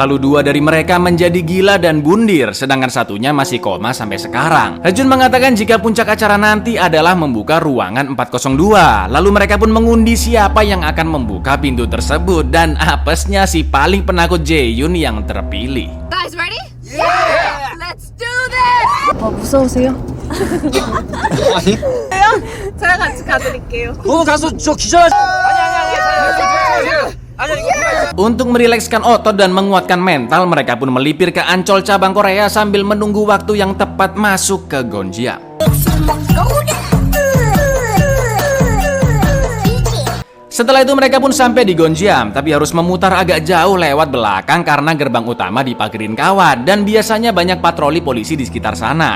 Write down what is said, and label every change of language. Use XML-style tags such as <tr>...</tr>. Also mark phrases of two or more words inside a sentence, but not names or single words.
<id>Lalu 2 dari mereka menjadi gila dan bundir, sedangkan satunya masih koma sampai sekarang. Hajun mengatakan jika puncak acara nanti adalah membuka ruangan 402. Lalu mereka pun mengundi siapa yang akan membuka pintu tersebut dan apesnya si paling penakut Jaehyun yang terpilih.</id> <en>Guys, ready? Yeah! Let's do this!</en> <ko>무서우세요? 아니? 제가 같이 가드릴게요. 가서 저 기절. 아니.</ko> <id>Untuk merilekskan otot dan menguatkan mental, mereka pun melipir ke Ancol cabang Korea sambil menunggu waktu yang tepat masuk ke Gonjiam. Setelah itu mereka pun sampai di Gonjiam, tapi harus memutar agak jauh lewat belakang karena gerbang utama dipagerin kawat dan biasanya banyak patroli polisi di sekitar sana.</id>